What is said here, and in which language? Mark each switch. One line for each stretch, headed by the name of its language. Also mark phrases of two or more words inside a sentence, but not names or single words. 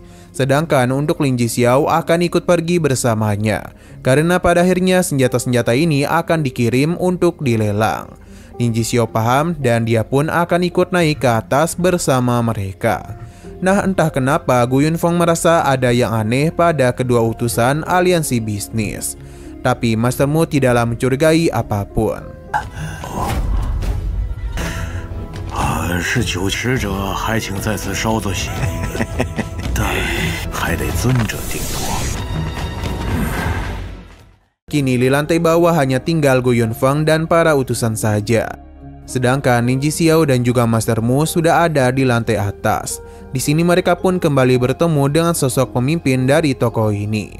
Indonesian: Sedangkan untuk Lin Jixiao akan ikut pergi bersamanya, karena pada akhirnya senjata-senjata ini akan dikirim untuk dilelang. Lin Jixiao paham dan dia pun akan ikut naik ke atas bersama mereka. Nah, entah kenapa Gu Yunfeng merasa ada yang aneh pada kedua utusan aliansi bisnis. Tapi Master Mu tidaklah mencurigai apapun.
Chinese: 是九使者还请在此稍作歇意，但还得尊者定夺。
Indonesian: Kini di lantai bawah hanya tinggal Gu Yunfeng dan para utusan saja. Sedangkan Lin Jixiao dan juga Master Mu sudah ada di lantai atas. Di sini mereka pun kembali bertemu dengan sosok pemimpin dari toko ini.